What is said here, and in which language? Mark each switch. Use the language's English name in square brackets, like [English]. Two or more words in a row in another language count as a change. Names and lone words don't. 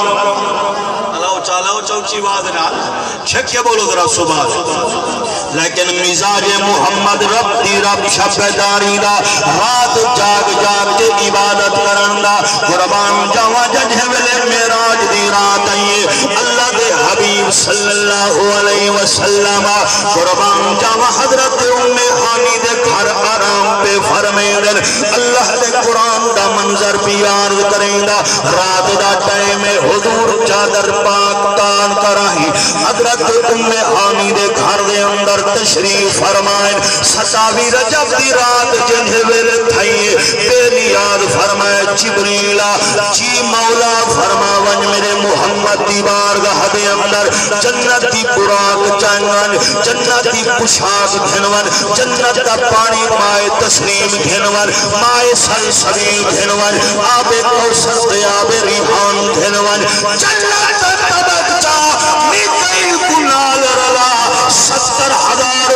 [Punjabi] چالاو چوچی وادنا چھک کے بولو ذرا صبح لیکن مزاج محمد رب دی رب شب داری دا رات جاگ جاگ کے عبادت کرن دا قربان جاوا جنہ ویلے معراج دی رات آئیے اللہ دے حبیب [Arabic] صلی اللہ علیہ وسلم [Punjabi] قربان جاوا حضرت ام ہانی دے گھر آرام پہ فرمیدن اللہ دے قرآن دا منظر پیار کریں دا رات دا ٹائم حضور چادر پاک تان کراہی حضرت ام ہانی دے گھر دے اندر تشریف فرمائن 27 رجب دی رات جنہ ویلے تھائیے پہلی یاد فرمائے جبریلا جی مولا فرماون میرے محمد دی بارگاہ دے اندر جنت دی براق چنگن جنت دی پشاک گھنون جنت دا پانی مائے تسلیم گھنون مائے سلسبیل گھنون آب کوثر دے آب ریحان گھنون جنت تبکچا میکائیل کنال رلا 70,000